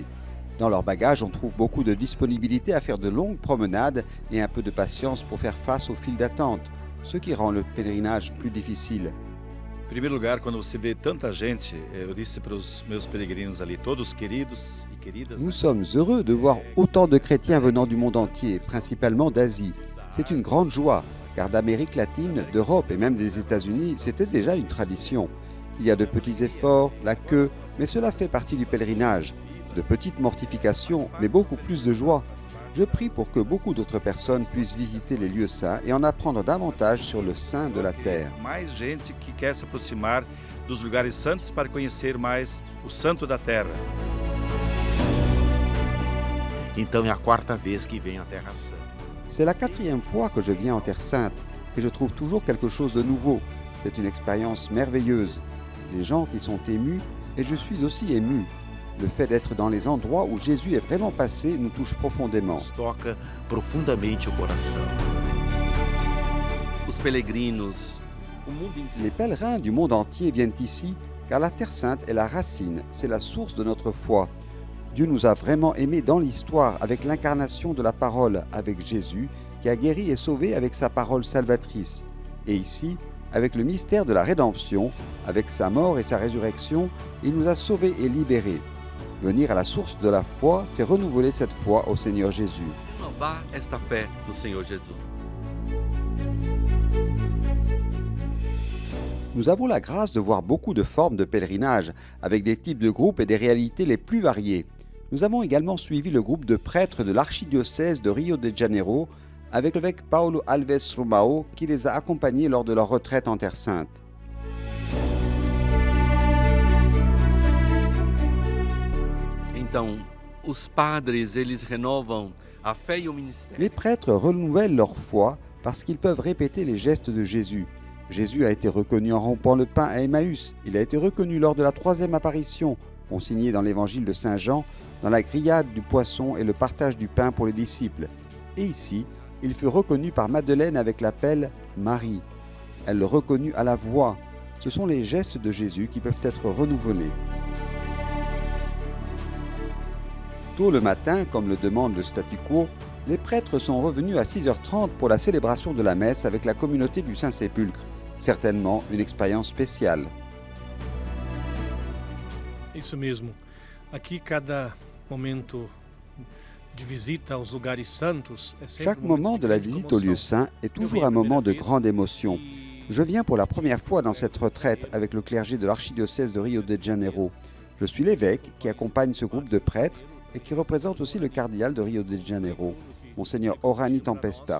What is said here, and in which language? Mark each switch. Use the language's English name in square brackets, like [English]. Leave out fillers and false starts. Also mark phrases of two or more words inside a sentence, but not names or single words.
[French] Dans leur bagage, on trouve beaucoup de disponibilité à faire de longues promenades et un peu de patience pour faire face aux files d'attente, ce qui rend le pèlerinage plus difficile. [Portuguese] Em primeiro lugar, quando você vê tanta gente, eu disse para os meus peregrinos ali, todos queridos e queridas. [French] Nous sommes heureux de voir autant de chrétiens venant du monde entier, principalement d'Asie. C'est une grande joie, car d'Amérique latine, d'Europe et même des États-Unis, c'était déjà une tradition. Il y a de petits efforts, la queue, mais cela fait partie du pèlerinage. De petites mortifications, mais beaucoup plus de joie. Je prie pour que beaucoup d'autres personnes puissent visiter les lieux saints et en apprendre davantage sur le saint de la terre. [Portuguese] Mais gente qui quer se aproximar dos lugares santos para conhecer mais o santo da terra. Então é a quarta vez que vem à Terra Santa. [French] C'est la 4e fois que je viens en Terre Sainte et je trouve toujours quelque chose de nouveau. C'est une expérience merveilleuse. Les gens qui sont émus et je suis aussi ému. Le fait d'être dans les endroits où Jésus est vraiment passé nous touche profondément. [Portuguese] Toca profundamente o coração. Os peregrinos, [French] Les pèlerins du monde entier viennent ici car la Terre Sainte est la racine, c'est la source de notre foi. Dieu nous a vraiment aimés dans l'histoire avec l'incarnation de la parole, avec Jésus qui a guéri et sauvé avec sa parole salvatrice. Et ici, avec le mystère de la rédemption, avec sa mort et sa résurrection, il nous a sauvés et libérés. Venir à la source de la foi, c'est renouveler cette foi au Seigneur Jésus. [Portuguese] renovar esta fé no Senhor Jesus. [French] Nous avons la grâce de voir beaucoup de formes de pèlerinage, avec des types de groupes et des réalités les plus variées. Nous avons également suivi le groupe de prêtres de l'archidiocèse de Rio de Janeiro, avec l'évêque Paulo Alves Romao, qui les a accompagnés lors de leur retraite en Terre Sainte. [Portuguese] Então, os padres, eles renovam a fé e o ministério. [French] Les prêtres renouvellent leur foi parce qu'ils peuvent répéter les gestes de Jésus. Jésus a été reconnu en rompant le pain à Emmaüs. Il a été reconnu lors de la 3e apparition, consigné dans l'évangile de Saint Jean, dans la grillade du poisson et le partage du pain pour les disciples. Et ici, il fut reconnu par Madeleine avec l'appel Marie. Elle le reconnut à la voix. Ce sont les gestes de Jésus qui peuvent être renouvelés. Tôt le matin, comme le demande le statu quo, les prêtres sont revenus à 6h30 pour la célébration de la messe avec la communauté du Saint-Sépulcre. Certainement une expérience spéciale. [Portuguese] Isso mesmo. Aqui cada momento de visita aos lugares santos é sempre [French] Chaque moment de la visite au lieu saint est toujours un moment de grande émotion. Je viens pour la première fois dans cette retraite avec le clergé de l'archidiocèse de Rio de Janeiro. Je suis l'évêque qui accompagne ce groupe de prêtres et qui représente aussi le cardinal de Rio de Janeiro, Monseigneur Orani Tempesta.